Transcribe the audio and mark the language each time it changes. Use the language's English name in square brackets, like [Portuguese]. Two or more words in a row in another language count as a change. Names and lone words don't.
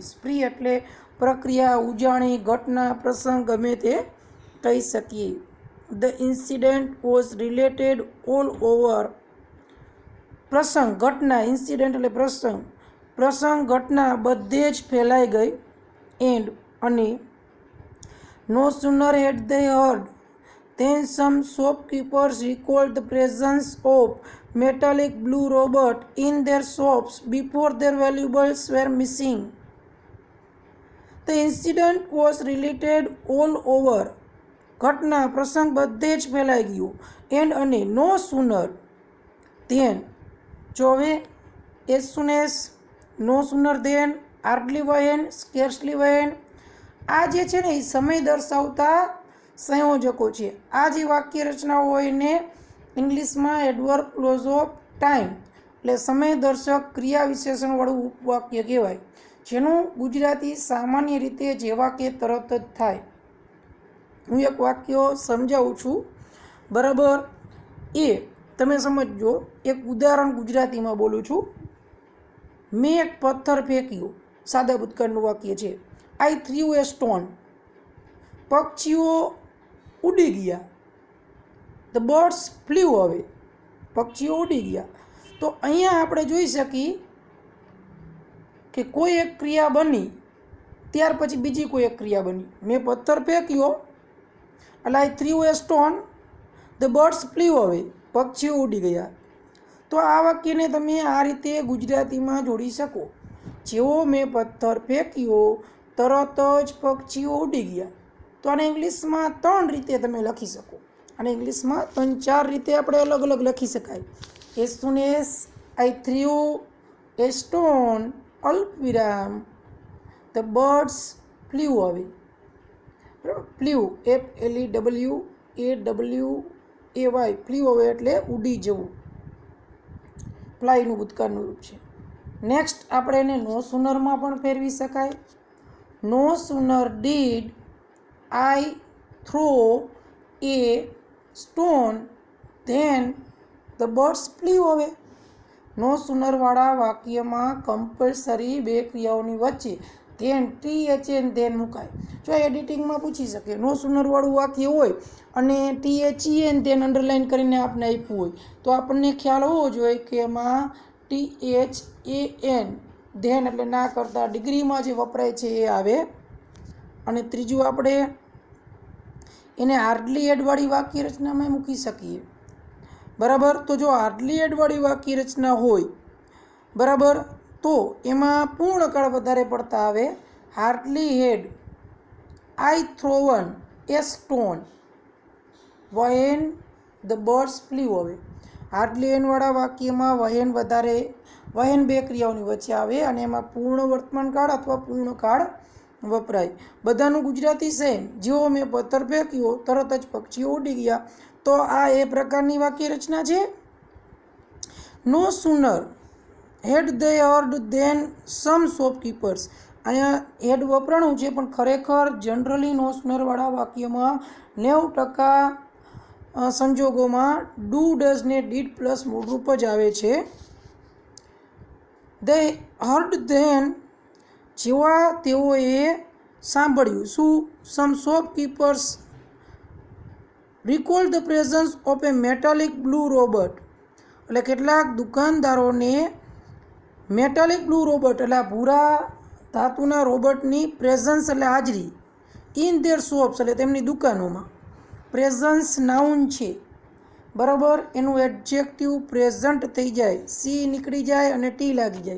[Gujarati] સ્પ્રી એટલે પ્રક્રિયા, ઉજાણી, ઘટના, પ્રસંગ ગમે તે કહી શકીએ. [English] the incident was related all over. [Gujarati] પ્રસંગ, ઘટના, ઇન્સિડન્ટ એટલે પ્રસંગ, ઘટના બધે જ ફેલાઈ ગઈ. [English] એન્ડ અને no sooner had they heard then some shopkeepers recalled the presence of metallic blue robot in their shops before their valuables were missing. The incident was related all over. [Gujarati] ઘટના, પ્રસંગ બધે જ ફેલાઈ ગયું. એન્ડ અને [English] no sooner then, ચોવે, as soon as, no sooner then, hardly when, scarcely when. [Gujarati] આ જે છે ને એ સમય દર્શાવતા સંયોજકો છે. આ જે વાક્ય રચનાઓ હોય એને ઇંગ્લિશમાં [English] adverb clause of time [Gujarati] એટલે સમય દર્શક ક્રિયા વિશેષણવાળું ઉપવાક્ય કહેવાય, જેનું ગુજરાતી સામાન્ય રીતે જેવા કે તરત જ થાય. હું એક વાક્ય સમજાવું છું, બરાબર? એ તમે સમજજો. એક ઉદાહરણ ગુજરાતીમાં બોલું છું. મેં એક પથ્થર ફેંક્યો. સાદા ભૂતકાળનું વાક્ય છે. [English] I threw a stone. [Gujarati] પક્ષીઓ ઉડી ગયા. [English] The birds flew away. [Gujarati] પક્ષીઓ ઉડી ગયા. તો અહીંયા આપણે જોઈ શકીએ કે કોઈ એક ક્રિયા બની, ત્યાર પછી બીજી કોઈ એક ક્રિયા બની. મેં પથ્થર ફેંક્યો એટલે [English] I threw a stone. The birds flew away. [Gujarati] પક્ષીઓ ઉડી ગયા. તો આ વાક્યને તમે આ રીતે ગુજરાતીમાં જોડી શકો. જેવો મેં પથ્થર ફેંક્યો તરત જ પક્ષીઓ ઉડી ગયા. તો આને ઇંગ્લિશમાં 3 રીતે તમે લખી શકો. અને ઇંગ્લિશમાં 3-4 રીતે આપણે અલગ અલગ લખી શકાય. [English] as soon as I threw a stone, અલ્પવિરામ, the birds flew away. [Gujarati] ફ્લ્યુ, FLEWAY, [English] flew away [Gujarati] એટલે ઉડી જવું. ફ્લાયનું ભૂતકાળનું રૂપ છે. નેક્સ્ટ આપણે એને નો સુનરમાં પણ ફેરવી શકાય. [English] No sooner did I throw a stone then the birds flew away. [Gujarati] નો સુનરવાળા વાક્યમાં કમ્પલસરી બે ક્રિયાઓની વચ્ચે ધેન THN ધેન મુકાય. જો એડિટિંગમાં પૂછી શકે, નો સુનરવાળું વાક્ય હોય અને THEN ધેન અંડરલાઇન કરીને આપણે આપ્યું હોય તો આપણને ખ્યાલ હોવો જોઈએ કે એમાં THAN ધેન એટલે ના કરતા ડિગ્રીમાં જે વપરાય છે એ આવે. અને ત્રીજું આપણે એને હાર્ડલી એડવાળી વાક્ય રચનામાં મૂકી શકીએ, બરાબર? તો જો હાર્ડલી એડવાળી વાક્ય રચના હોય, બરાબર, તો એમાં પૂર્ણકાળ વધારે પડતા આવે. [English] hardly had I thrown a stone when the birds flew away. [Gujarati] હાર્ડલી એનવાળા વાક્યમાં વહેન વધારે, વહેન બે ક્રિયાઓની વચ્ચે આવે અને એમાં પૂર્ણ વર્તમાનકાળ અથવા પૂર્ણકાળ વપરાય. બધાનું ગુજરાતી સેમ. જેવો મેં પથ્થર ફેંક્યો તરત જ પક્ષીઓ ઉડી ગયા. તો આ એ પ્રકારની વાક્ય રચના છે. [English] no sooner had they heard then some shopkeepers. [Gujarati] અહીંયા હેડ વપરાણું છે પણ ખરેખર જનરલી નો સુનરવાળા વાક્યમાં 90% સંજોગોમાં [English] do, does [Gujarati] ને [English] did plus [Gujarati] મૂળરૂપ જ આવે છે. [English] they heard then, [Gujarati] જેવા તેઓએ સાંભળ્યું. શું? [English] some shopkeepers recalled the presence of a metallic blue robot. [Gujarati] એટલે કેટલાક દુકાનદારોને [English] metallic blue robot [Gujarati] એટલે ભૂરા ધાતુના રોબોટની પ્રેઝન્સ એટલે હાજરી, [English] in their shops [Gujarati] એટલે તેમની દુકાનોમાં. પ્રેઝન્સ નાઉન છે, બરાબર? એનું [English] adjective present [Gujarati] થઈ જાય, સી નીકળી જાય અને ટી લાગી જાય.